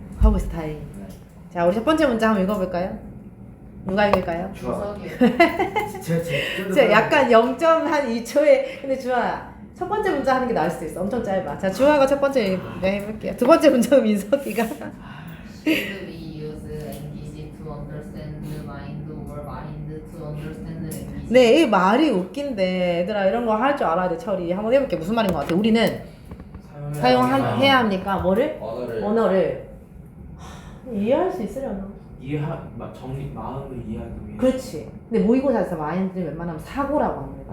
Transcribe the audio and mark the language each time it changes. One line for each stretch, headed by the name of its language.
Korean: 하고 있어. 다행히. 네. 자, 우리 첫 번째 문장 한번 읽어볼까요? 누가 읽을까요? 진짜 약간 0.2초에 근데 주아야 첫 번째 문장 하는 게 나을 수도 있어. 엄청 짧아. 자, 주아가 첫 번째 해볼게요. 두 번째 문장은 민석이가.
English: Should we use English to understand the mind or mind to understand
Korean: 네, 이 말이 웃긴데 얘들아 이런 거 할 줄 알아야 돼. 처리 한번 해볼게. 무슨 말인 것 같아? 우리는 사용해야 합니까? 뭐를? 언어를 이해할 수 있으려나? 정리 마음을 이해하기 위해. 그렇지. 근데 모의고사에서 마인드를 웬만하면 사고라고 합니다.